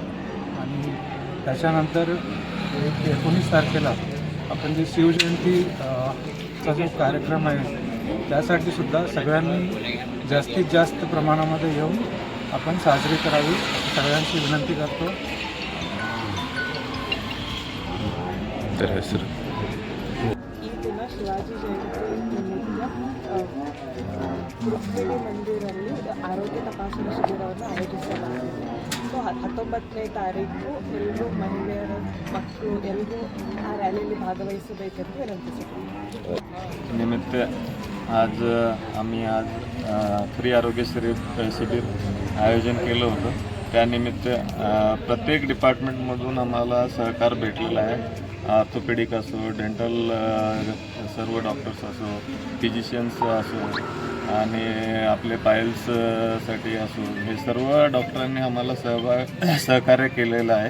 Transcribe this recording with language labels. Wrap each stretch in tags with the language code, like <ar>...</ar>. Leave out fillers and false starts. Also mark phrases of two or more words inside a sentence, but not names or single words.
<mr>आणि त्याच्यानंतर 19 तारखेला आपण जी शिवजयंतीचा जो कार्यक्रम आहे त्यासाठी सुद्धा सगळ्यांनी जास्तीत जास्त प्रमाणामध्ये येऊन आपण साजरी करावी सगळ्यांची विनंती करतो।</mr> <kn>ಶಿವಾಜಿ ಜಯಂತಿ ರುಕ್ಮಿಣಿ ಮಂದಿರಲ್ಲಿ ಆರೋಗ್ಯ ತಪಾಸಣಾ ಶಿಬಿರವನ್ನು ಆಯೋಜಿಸಲಾಗಿದೆ। ಸೊ 19ನೇ ತಾರೀಕು ಎಲ್ಲರೂ ಮಹಿಳೆಯರು, ಮಕ್ಕಳು ಎಲ್ಲರೂ ಆ ರ್ಯಾಲಿಯಲ್ಲಿ ಭಾಗವಹಿಸಬೇಕೆಂದು ವಿನಂತಿಸುತ್ತೇವೆ।</kn> <mr>निमित्त आज आम्ही फ्री आरोग्य शिबिर आयोजन केलं होतं। त्यानिमित्त प्रत्येक डिपार्टमेंटमधून आम्हाला सहकार भेटलेला आहे। ऑर्थोपेडिक असो, डेंटल सर्व डॉक्टर्स असो, फिजिशियन्स असो आणि आपले पायल्ससाठी असो, हे सर्व डॉक्टरांनी आम्हाला सहकार्य केलेलं आहे।</mr>